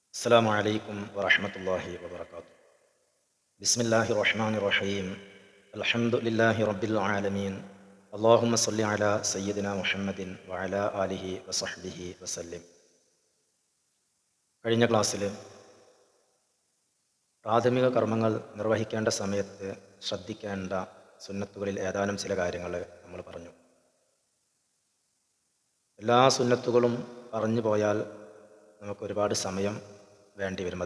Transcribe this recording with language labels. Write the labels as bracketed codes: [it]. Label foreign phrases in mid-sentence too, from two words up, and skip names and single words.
[ar] السلام عليكم ورحمة الله وبركاته. بسم الله الرحمن الرحيم. الحمد لله رب العالمين. اللهم صل على سيدنا محمد وعلى آله وصحبه وسلم. [ml] കഴിഞ്ഞ ക്ലാസ്സിൽ പ്രാഥമിക കർമ്മങ്ങൾ നിർവഹിക്കേണ്ട സമയത്ത് ശ്രദ്ധിക്കേണ്ട സുന്നത്തുകളിൽ ഏതാനും ചില കാര്യങ്ങൾ നമ്മൾ പറഞ്ഞു. എല്ലാ സുന്നത്തുകളും പറഞ്ഞു പോയാൽ നമുക്ക് ഒരുപാട് സമയം വേണ്ടി വരും.